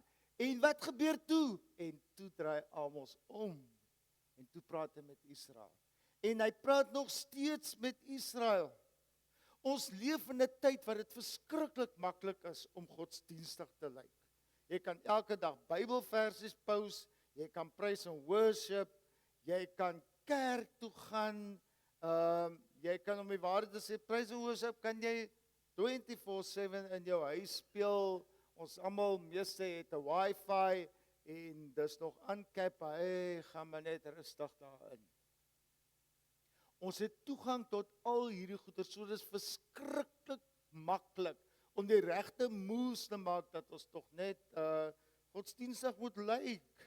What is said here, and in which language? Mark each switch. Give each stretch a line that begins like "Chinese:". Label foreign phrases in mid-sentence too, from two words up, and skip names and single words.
Afrikaans: En wat gebeur toe? En toe draai Amos om. En toe praat hy met Israel. En hy praat nog steeds met Israel. Ons leef in 'n tyd waar dit verskriklik maklik is om godsdienstig te lyk. Jy kan elke dag Bybelversies post, jy kan
English: praise and worship,
Afrikaans: jy kan kerk toe gaan, jy kan om die waarheid te sê,
English: praise and worship
Afrikaans: kan jy 24/7 in jou huis speel. Ons almal meeste het 'n wifi en dis nog ankap, gaan maar net rustig daarin. Ons het toegang tot al hierdie goeder, so dis verskriklik maklik om die regte moves te maak dat ons tog net godsdienstig moet lyk.